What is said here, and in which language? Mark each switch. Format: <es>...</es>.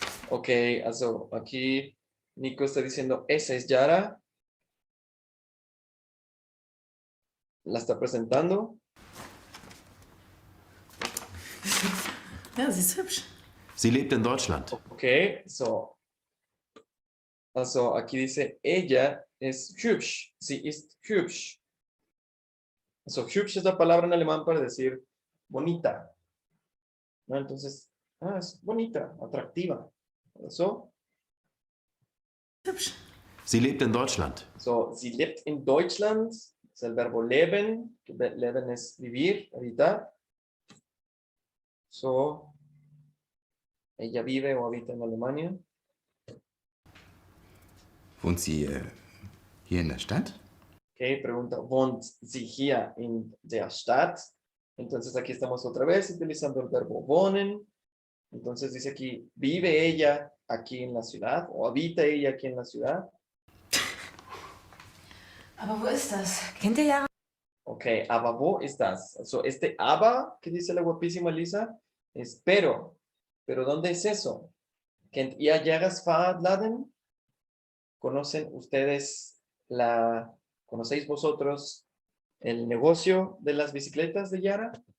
<es>Ok, also aquí Nico está diciendo, esa es Yara. La está presentando.</es> <de>Ja, sie ist hübsch. Sie lebt in Deutschland. Ok, so.</de> <es>Also aquí dice, ella es hübsch.</es> <de>Sie ist hübsch.</de> <es>So, hübsch es la palabra en alemán para decir bonita. ¿No? Entonces, es bonita, atractiva. So,</es> <de>Hübsch. Sie lebt in Deutschland. so, sie lebt in Deutschland.</de> <es>Es el verbo leben. Leben es vivir, habitar. So, ella vive o habita en Alemania.</es> <de>Wohnt sie hier in der Stadt? Ok,</de> <es>pregunta,</es> <de>¿wohnt sie hier in der Stadt?</de> <es>Entonces aquí estamos otra vez utilizando el verbo wohnen. Entonces dice aquí, ¿vive ella aquí en la ciudad? ¿O habita ella aquí en la ciudad?</es> <de>Aber wo ist das? Kennt ihr Jara? Ok, aber wo ist das?</de> <es>So, este aber que dice la guapísima Lisa es pero. ¿Pero dónde es eso?</es> <de>¿Kennt ihr Jaras Fahrradladen?</de> <es>¿Conocen ustedes conocéis vosotros el negocio de las bicicletas de Yara?</es>